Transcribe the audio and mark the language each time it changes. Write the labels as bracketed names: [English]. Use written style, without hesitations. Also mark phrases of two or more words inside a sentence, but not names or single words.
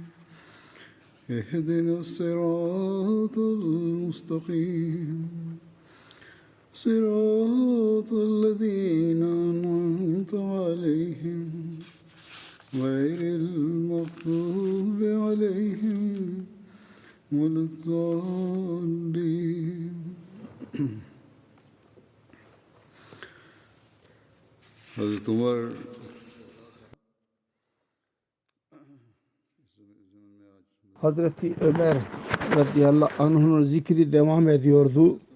[Arabic] اهدنا الصراط المستقيم صراط الذين أنعمت عليهم غير المغضوب عليهم ولا الضالين Hazreti Umar [Turkish] Hazreti Ömer [Arabic] رضي الله عنه'ın [Turkish] zikri devam ediyordu.